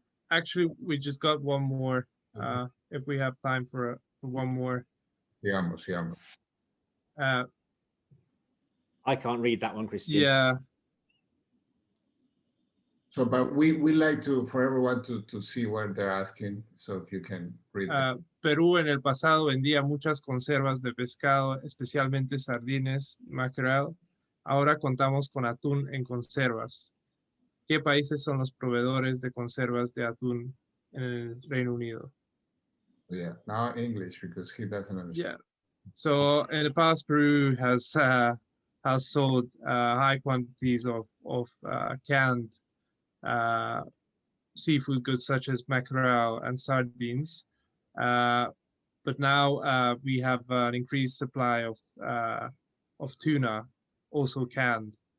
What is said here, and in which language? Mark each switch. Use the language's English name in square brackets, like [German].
[English] Actually, we just got one more. If we have time for one more. [Spanish] Digamos. [English] I can't read that one, Christian. Yeah. So, but we like for everyone to see what they're asking. So if you can read that. [Spanish] Perú en el pasado vendía muchas conservas de pescado, especialmente [English] sardines, mackerel. [Spanish] Ahora contamos con atún en conservas. ¿Qué países son los proveedores de conservas de atún en el Reino Unido? [English] Yeah, now English, because he doesn't understand. Yeah. So in the past, Peru has sold high quantities of canned seafood goods such as mackerel and sardines, but now we have an increased supply of tuna, also canned.